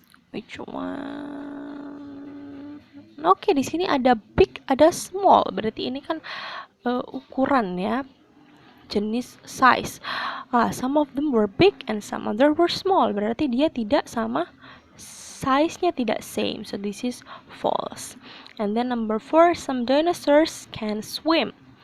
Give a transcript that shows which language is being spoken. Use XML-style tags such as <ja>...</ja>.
<en>Which one?</en> <id>Oke, di sini ada big, ada small. Berarti ini kan ukuran ya. Jenis size.</id> <en>Some of them were big and some other were small.</en> <id>Berarti dia tidak sama, size-nya tidak same.</id> <en>So this is false. And then number 4, some dinosaurs can swim.</en>